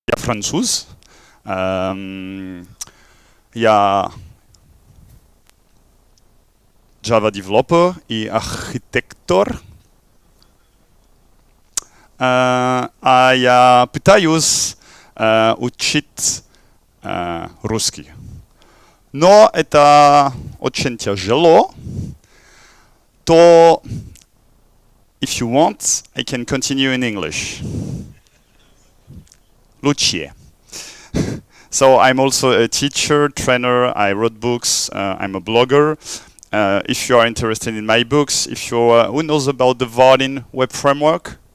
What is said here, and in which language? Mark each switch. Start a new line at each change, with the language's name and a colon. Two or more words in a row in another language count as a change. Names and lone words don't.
French: française. Il y a
English: Java Developer
French: et Architector.
Polish: A ja pytają
Russian: учить русский. Но это очень тяжело. То,
English: if you want, I can continue in English.
Russian: Лучше.
English: So I'm also a teacher, trainer, I wrote books, I'm a blogger. If you are interested in my books, if you who knows about the Vaadin web framework?